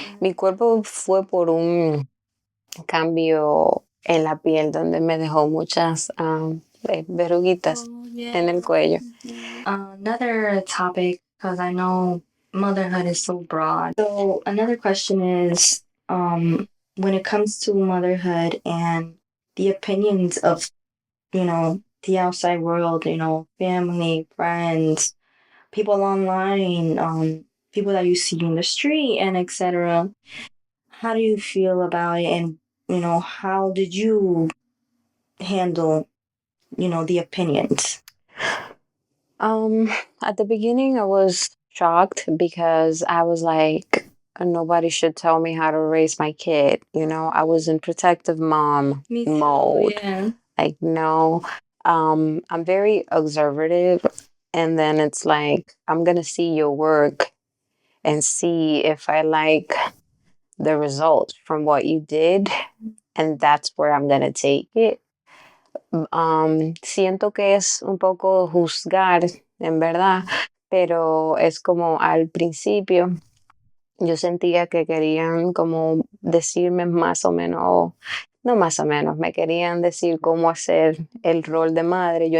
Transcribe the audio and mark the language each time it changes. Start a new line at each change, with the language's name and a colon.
Spanish: Mi cuerpo fue por un cambio en la piel donde me dejó muchas verruguitas en el cuello.
English: Another topic, because I know motherhood is so broad. So another question is, when it comes to motherhood and the opinions of, the outside world, family, friends, people online, people that you see in the street, and etc. How do you feel about it, and how did you handle, the opinions? At the beginning, I was shocked because I was like, nobody should tell me how to raise my kid. I was in protective mom Me too, mode. yeah. Like, no, I'm very observative. And then it's like, I'm going to see your work and see if I like the results from what you did. And that's where I'm going to take it.
Spanish: Siento que es un poco juzgar, en verdad, pero es como al principio yo sentía que querían como decirme más o menos, no más o menos, me querían decir cómo hacer el rol de madre.